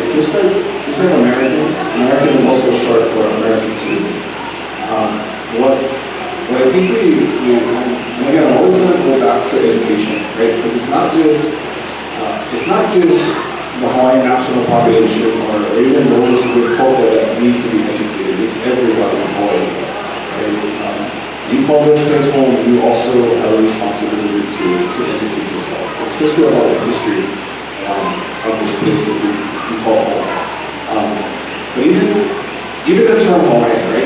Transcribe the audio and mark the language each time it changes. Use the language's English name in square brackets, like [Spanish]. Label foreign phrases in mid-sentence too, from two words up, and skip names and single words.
[English] Just like American is also short for American citizen. What I think and again, I'm always going to go back to education, right? Because it's not just the Hawaiian national population or even those with ʻokoʻa that need to be educated. It's everybody in Hawaii, right? You call this place home, you also have a responsibility to educate yourself, especially about the history of this place that we call home. But even the term Hawaiian, right?